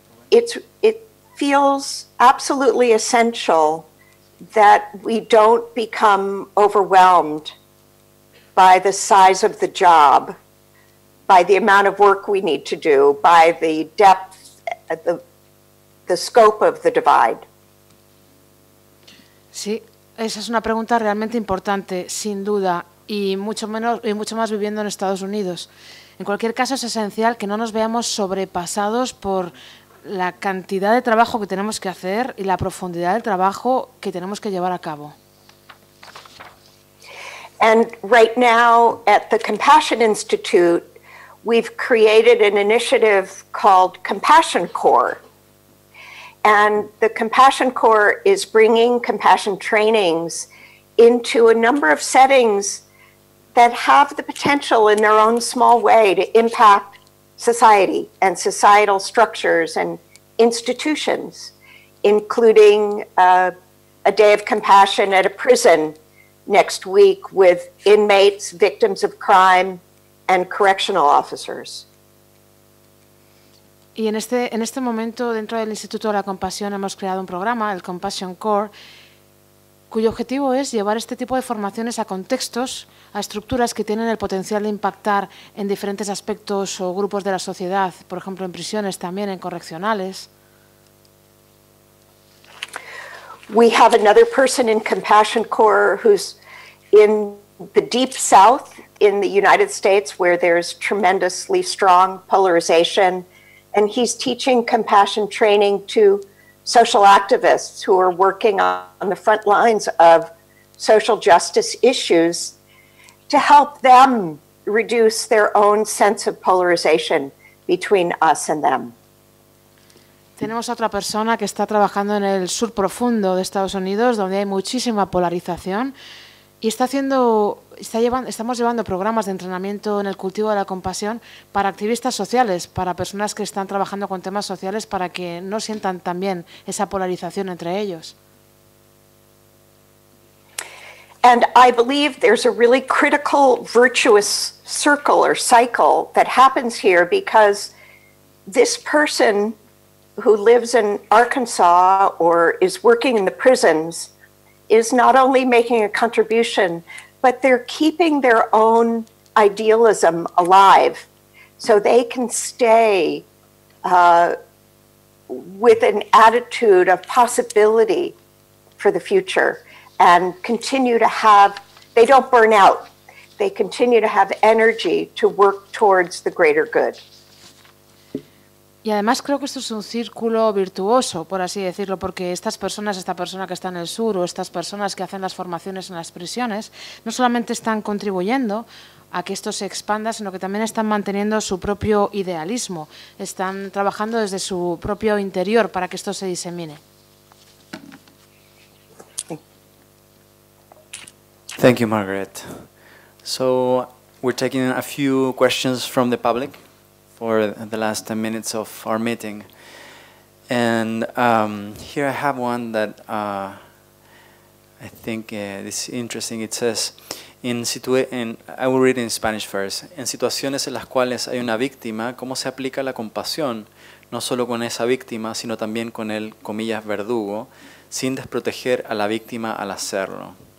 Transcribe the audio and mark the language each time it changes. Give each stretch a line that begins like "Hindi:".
English: It feels absolutely essential that we don't become overwhelmed by the size of the job, by the amount of work we need to do, by the depth, the scope of the divide.
Spanish: Sí, esa es una pregunta realmente importante, sin duda, y mucho más viviendo en Estados Unidos. En cualquier caso, es esencial que no nos veamos sobrepasados por la cantidad de trabajo que tenemos que hacer y la profundidad del trabajo que tenemos que llevar a cabo.
English: And right now at the Compassion Institute, we've created an initiative called Compassion Corps. And the Compassion Corps is bringing compassion trainings into a number of settings that have the potential in their own small way to impact society and societal structures and institutions, including a day of compassion at a prison next week with inmates, victims of crime, and correctional officers.
Spanish: Y en este momento, dentro del Instituto de la Compasión, hemos creado un programa, el Compassion Core, cuyo objetivo es llevar este tipo de formaciones a contextos, a estructuras que tienen el potencial de impactar en diferentes aspectos o grupos de la sociedad, por ejemplo, en prisiones, también en correccionales.
English: We have another person in Compassion Corps who's in the deep south in the United States where there's tremendously strong polarization, and he's teaching compassion training to social activists who are working on the front lines of social justice issues to help them reduce their own sense of polarization between us and them.
Spanish: Tenemos a otra persona que está trabajando en el sur profundo de Estados Unidos, donde hay muchísima polarización, y estamos llevando programas de entrenamiento en el cultivo de la compasión para activistas sociales, para personas que están trabajando con temas sociales, para que no sientan también esa polarización entre ellos.
English: And I believe there's a really critical virtuous circle or cycle that happens here, because this person who lives in Arkansas or is working in the prisons is not only making a contribution, but they're keeping their own idealism alive so they can stay with an attitude of possibility for the future and continue to have, they don't burn out, they continue to have energy to work towards the greater good.
Spanish: Y además creo que esto es un círculo virtuoso, por así decirlo, porque esta persona que está en el sur o estas personas que hacen las formaciones en las prisiones, no solamente están contribuyendo a que esto se expanda, sino que también están manteniendo su propio idealismo, están trabajando desde su propio interior para que esto se disemine.
English: Thank you, Margaret. So we're taking a few questions from the public for the last 10 minutes of our meeting. And here I have one that I think is interesting. It says, I will read in Spanish first.
Spanish: En situaciones en las cuales hay una víctima, ¿cómo se aplica la compasión? No solo con esa víctima, sino también con el, comillas, verdugo, sin desproteger a la víctima al hacerlo.